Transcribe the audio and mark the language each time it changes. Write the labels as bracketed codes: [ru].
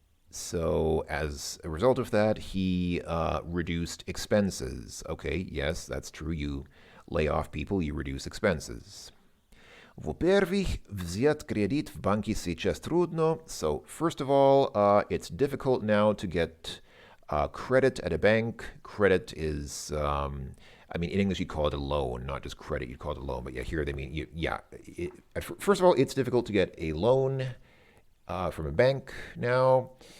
[en] So as a result of that, he reduced expenses. Okay, yes, that's true. You lay off people, you reduce expenses. [ru] Во-первых, взять кредит в банке сейчас трудно. [en] So first of all, it's difficult now to get credit at a bank. Credit is, in English you'd call it a loan, not just credit, you'd call it a loan. But yeah, here they mean, first of all, it's difficult to get a loan from a bank now.